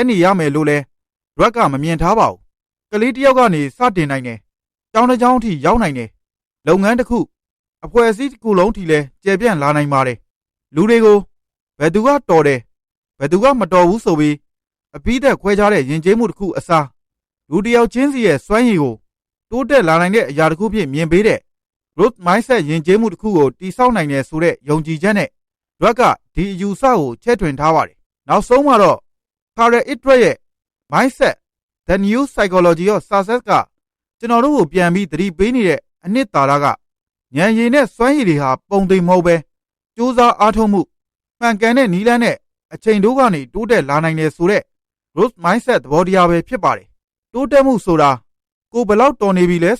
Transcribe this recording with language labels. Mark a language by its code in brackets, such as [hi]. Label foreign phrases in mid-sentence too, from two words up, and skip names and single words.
[my] နေရမယ်လို့လဲ Drug ကမမြင်ထားပါဘူးကလေးတစ်ယောက်ကနေစတင်နိုင်တယ်ကျောင်းတစ်ကျောင်းအထိရောက်နိုင်တယ်လုပ်ငန်းတစ်ခုအဖွဲ့အစည်းတစ်ခုလုံးထိလဲကျယ်ပြန့်လာနိုင်ပါတယ်လူတွေကိုဘယ်သူကတော်တယ်ဘယ်သူကမတော်ဘူးဆိုပြီးအပြီးသက်ခွဲခြားတဲ့ယဉ်ကျေးမှုတစ်ခုအစားလူတစ်ယောက် ချင်းစီရဲ့စွမ်းရည်ကိုတိုးတက်လာနိုင်တဲ့အရာတစ်ခုဖြင့်မြင်ပေးတဲ့ [en] growth mindset [my] ယဉ်ကျေးမှုတစ်ခုကိုတည်ဆောက်နိုင်တယ်ဆိုတဲ့ယုံကြည်ချက်နဲ့ Drug ကဒီအယူဆကိုချဲ့ထွင်ထားပါတယ်နောက်ဆုံးမှာတော့ Carol Ittress ရဲ့ mindset the new psychology of success ကကျွန်တော်တို့ကိုပြန်ပြီးသတိပေးနေတဲ့အနှစ်သာရကဉာဏ်ရည်နဲ့စွမ်းရည်တွေဟာပုံသိမ်မဟုတ်ပဲကြိုးစားအားထုတ်မှုမှန်ကန်တဲ့နည်းလမ်း နဲ့အချိန်တိုးကနေတိုးတက်လာနိုင်တယ်ဆိုတဲ့ [en] growth mindset [my] သဘောတရားပဲဖြစ်ပါတယ်တိုးတက်မှုဆိုတာကိုဘယ်လောက်တော်နေပြီလဲ